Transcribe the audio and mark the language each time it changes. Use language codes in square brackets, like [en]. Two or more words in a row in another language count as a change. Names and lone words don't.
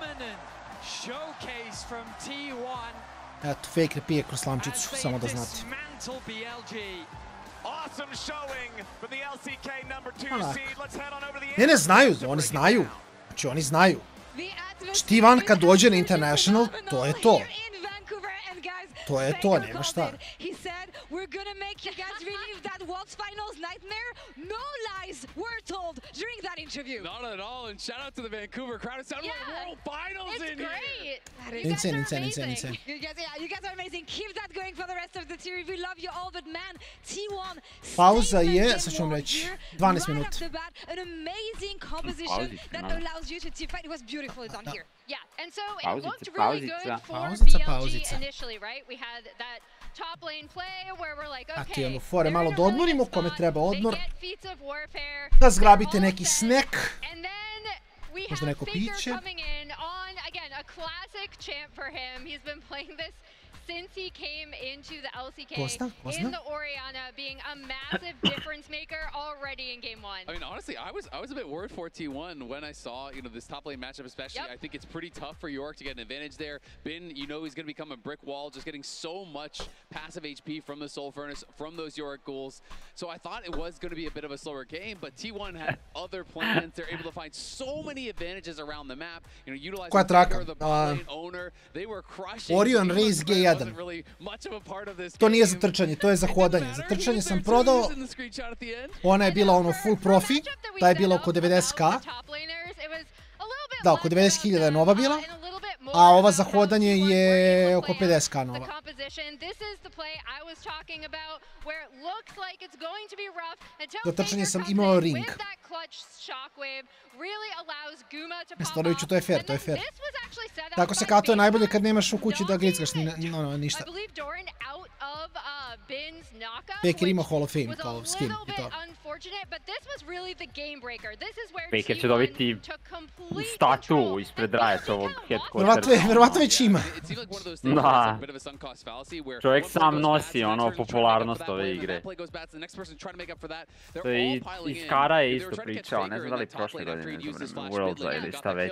[sr] Eto, Faker pije kroz slamčicu, samo da znate. Ne znaju, oni znaju. Znači, oni znaju. Tivan kad dođe na International, to je to. To je to, nema šta. [en] We're gonna make you guys relive that World's Finals nightmare. No lies were told during that interview. Not at all, and shout out to the Vancouver crowd. It sounded like World Finals in here. Insane. You guys are amazing. Keep that going for the rest of the series. We love you all, but man, T1. [sr] Pauza je, sad ću vam reći, 12 minuta. [en] An amazing composition that allows you to team fight. It was beautiful done here. Yeah, and so it looked really good for BLG initially, right? We had that top lane play where we're like, okay, [sr] fore malo da odmorimo, kome treba odmor. Da zgrabite neki snack. Možda neko piće. [en] Coming in on, again, a classic champ for him. He's been playing this since he came into the LCK in the Oriana, being a massive difference maker already in game one. I mean, honestly, I was a bit worried for T1 when I saw, this top lane matchup especially. I think it's pretty tough for York to get an advantage there. Bin, he's going to become a brick wall, just getting so much passive HP from the Soul Furnace, from those York ghouls. So I thought it was going to be a bit of a slower game, but T1 had other plans. They're able to find so many advantages around the map. Utilizing the lane owner. They were crushing. Orion Raze G1. prodan. [sr] To nije za trčanje, to je za hodanje. Za trčanje sam prodao, ona je bila ono full profi, ta je bila oko 90k. Da, oko 90.000 je nova bila, a ova za hodanje je oko 50k nova. Za trčanje sam imao ring. Nestoroviću, to je fair, to je fair. Tako se katuje najbolje kad nemaš u kući da glickaš ništa. Faker ima Hall of Fame kao skin i to. Faker će dobiti statu ispred Riot-ovog headquartersa. Verovatno već ima. Da. Čovjek sam nosi ono popularnost ove igre. To je iz Kara je isto pričao, ne znam da li prošle godine, ne znam, Worlds ili šta već.